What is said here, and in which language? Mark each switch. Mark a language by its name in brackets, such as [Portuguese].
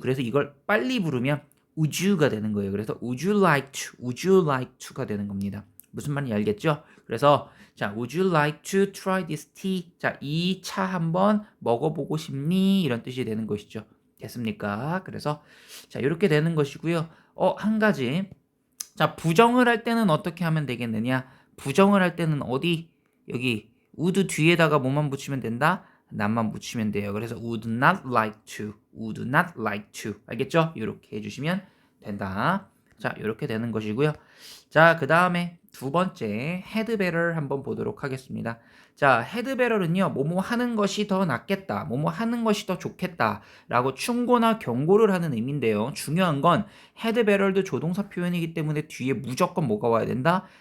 [Korean] 그래서 이걸 빨리 부르면 [English] would you [Korean] 가 되는 거예요. 그래서 [English] would you like to, would you like to가 [Korean] 되는 겁니다. 무슨 말인지 알겠죠? 그래서 자, [English] would you like to try this tea? [Korean] 자, 이 차 한번 먹어보고 싶니? 이런 뜻이 되는 것이죠. 됐습니까? 그래서 자, 이렇게 되는 것이고요. 한 가지. 자, 부정을 할 때는 어떻게 하면 되겠느냐? 부정을 할 때는 어디? 여기 would 뒤에다가 뭐만 붙이면 된다? not만 붙이면 돼요. 그래서 [English] would not like to, would not like to. [Korean] 알겠죠? 이렇게 해주시면 된다. 자, 이렇게 되는 것이고요. 자, 그 다음에 두 번째 [English] had better [Korean] 한번 보도록 하겠습니다. 자, [English] had better [Korean] 는요, 뭐뭐 하는 것이 더 낫겠다, 뭐뭐 하는 것이 더 좋겠다 라고 충고나 경고를 하는 의미인데요. 중요한 건 [English] had better [Korean] 도 조동사 표현이기 때문에 뒤에 무조건 뭐가 와야 된다?